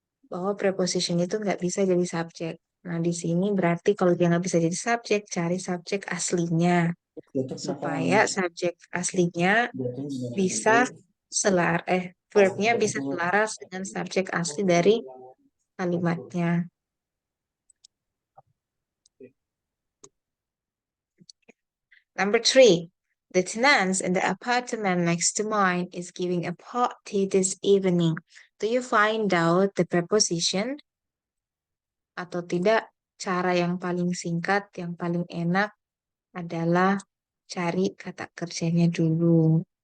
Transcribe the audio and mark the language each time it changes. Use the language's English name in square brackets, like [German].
[Indonesian] Bahwa preposition itu nggak bisa jadi subjek. Nah, di sini berarti kalau dia nggak bisa jadi subjek, cari subjek aslinya. Supaya subjek aslinya bisa verbnya bisa selaras dengan subjek asli dari kalimatnya. [English] Number 3, the tenants in the apartment next to mine is giving a party this evening. Do you find out the preposition? [Indonesian] Atau tidak, cara yang paling singkat, yang paling enak adalah cari kata kerjanya dulu.